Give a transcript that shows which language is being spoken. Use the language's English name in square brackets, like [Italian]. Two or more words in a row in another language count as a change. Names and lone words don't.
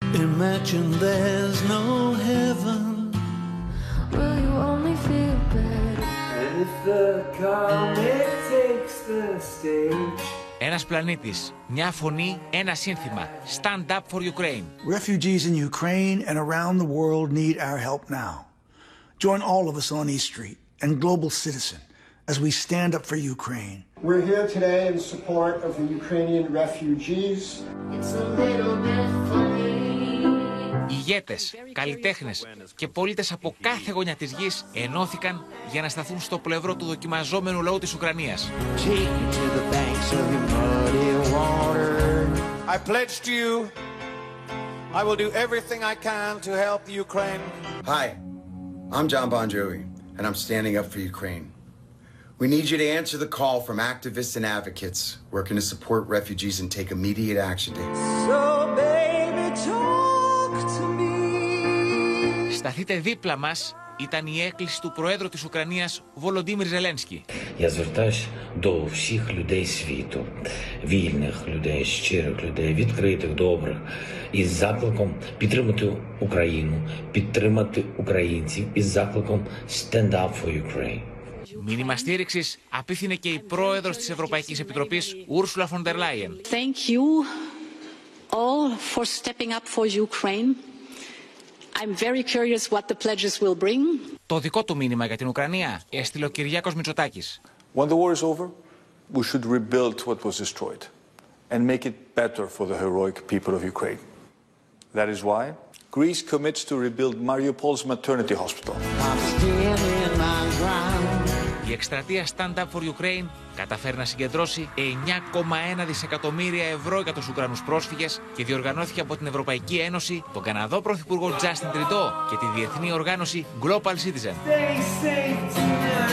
[English] Imagine there's no heaven. Will you only feel better? And if the comet takes the stage. [Greek] Ένας πλανήτης, μια φωνή, ένα σύνθημα. [English] Stand up for Ukraine. Refugees in Ukraine and around the world need our help now. Join all of us on East Street and Global Citizen as we stand up for Ukraine. We're here today in support of the Ukrainian refugees. It's a little bit funny. [Greek] Ηγέτες, καλλιτέχνες και πολίτες από κάθε γωνιά της γης ενώθηκαν για να σταθούν στο πλευρό του δοκιμαζόμενου λαού της Ουκρανίας. [English] I pledge to you, I will do everything I can to help Ukraine. Hi, I'm John Bon Jovi, and I'm standing up for Ukraine. We need you to answer the call from activists and advocates working to support refugees and take immediate action. So baby, talk to me. [Greek] Σταθείτε δίπλα μας ήταν η έκκληση του Προέδρου της Ουκρανίας, [Ukrainian] Володимир Зеленський. Я звертаюсь до всіх людей світу, вільних людей, щирих людей, відкритих, добрих, із закликом підтримати Україну, підтримати українців, із закликом Stand up for Ukraine. [Greek] Μήνυμα στήριξης απίθυνε και η Πρόεδρος της Ευρωπαϊκής Επιτροπής, Ursula von der Leyen. [English] Thank you all for stepping up for Ukraine. I'm very curious what the pledges will bring. [Greek] Το δικό του μήνυμα για την Ουκρανία έστειλε ο Κυριάκος Μητσοτάκης. [English] When the war is over, we should rebuild what was destroyed and make it better for the heroic people of Ukraine. That is why Greece commits to rebuild Mariupol's maternity hospital. [Greek] Η εκστρατεία Stand Up for Ukraine καταφέρει να συγκεντρώσει 9,1 δισεκατομμύρια ευρώ για τους Ουκρανούς πρόσφυγες και διοργανώθηκε από την Ευρωπαϊκή Ένωση, τον Καναδό Πρωθυπουργό Justin Trudeau και τη διεθνή οργάνωση Global Citizen.